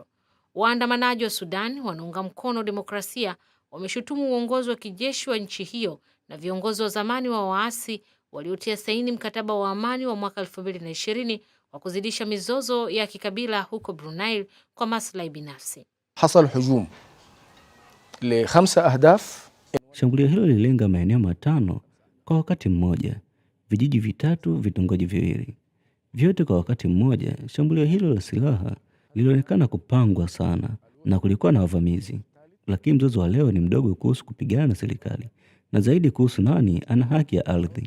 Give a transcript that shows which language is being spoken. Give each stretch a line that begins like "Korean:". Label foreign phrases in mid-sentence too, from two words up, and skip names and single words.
Swahili: Waandamanaji wa Sudan wanaunga mkono demokrasia wameshutumu uongozi wa kijeshi wa nchi hiyo na viongozi wa zamani wa waasi waliotia saini mkataba wa amani wa mwaka 2020 wa kuzidisha mizozo ya kikabila huko Brunei kwa maslahi binafsi.
Arabic: حصل هجوم ل5 أهداف.
Swahili: Shambulio hilo lililenga maeneo 5 kwa wakati mmoja, vijiji 3, vitongoji 2, vyote kwa wakati mmoja. Shambulio hilo la silaha lilionekana kupangwa sana na kulikuwa na wavamizi, lakini mzozo wa leo ni mdogo kuhusu kupigana na serikali na zaidi kuhusu nani ana haki ya ardhi.